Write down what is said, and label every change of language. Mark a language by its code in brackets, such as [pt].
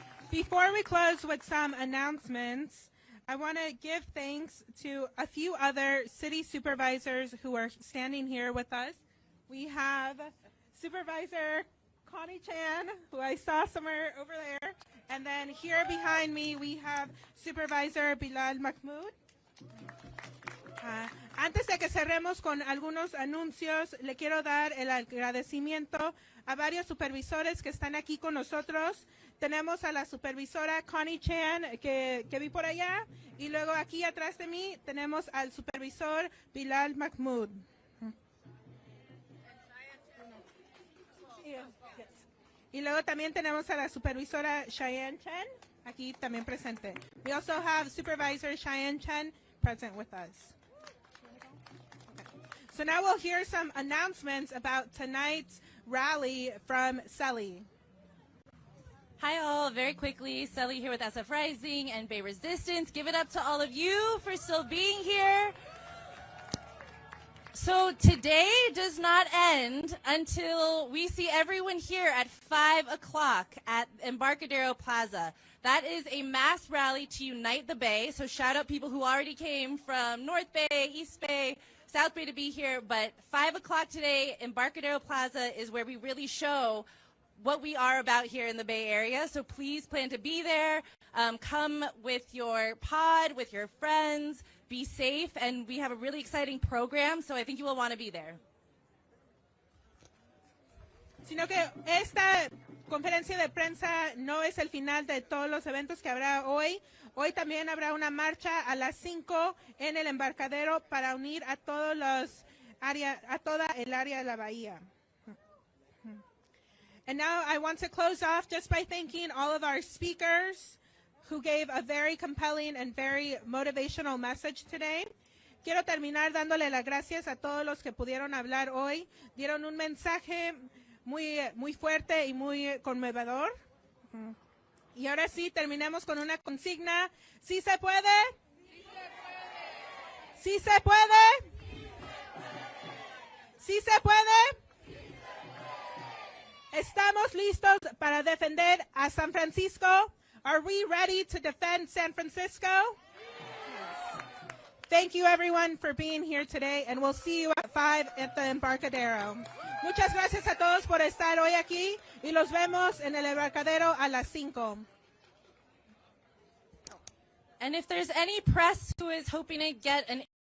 [en] Before we close with some announcements, I want to give thanks to a few other city supervisors who are standing here with us. We have Supervisor Connie Chan, who I saw somewhere over there. And then here behind me, we have Supervisor Bilal Mahmoud. [es] Antes de que cerremos con algunos anuncios, le quiero dar el agradecimiento a varios supervisores que están aquí con nosotros. Tenemos a la supervisora Connie Chan, que vi por allá, y luego aquí atrás de mí tenemos al supervisor Bilal Mahmoud. Y luego también tenemos a la supervisora Cheyenne Chen, aquí también presente. [en] We also have Supervisor Cheyenne Chen present with us. So now we'll hear some announcements about tonight's rally from Selly. Hi all, very quickly, Selly here with SF Rising and Bay Resistance. Give it up to all of you for still being here. So today does not end until we see everyone here at 5 o'clock at Embarcadero Plaza. That is a mass rally to unite the Bay. So shout out people who already came from North Bay, East Bay, South Bay to be here. But 5 o'clock today, Embarcadero Plaza is where we really show what we are about here in the Bay Area. So please plan to be there. Come with your pod, with your friends. Be safe, and we have a really exciting program, so I think you will want to be there. [es] Sino que esta conferencia de prensa no es el final de todos los eventos que habrá hoy. Hoy también habrá una marcha a las 5 en el embarcadero para unir a todos los áreas, a toda el área de la bahía. [en] And now I want to close off just by thanking all of our speakers who gave a very compelling and very motivational message today. [es] Quiero terminar dándole las gracias a todos los que pudieron hablar hoy. Dieron un mensaje muy fuerte y muy conmovedor. Y ahora sí, terminemos con una consigna. ¿Sí se puede? ¿Sí se puede? ¿Sí se puede? ¿Estamos listos para defender a San Francisco? [en] Are we ready to defend San Francisco? Yes. Thank you, everyone, for being here today, and we'll see you at 5 at the Embarcadero. [es] Muchas gracias a todos por estar hoy aquí, y los vemos en el Embarcadero a las 5. [en] And if there's any press who is hoping to get an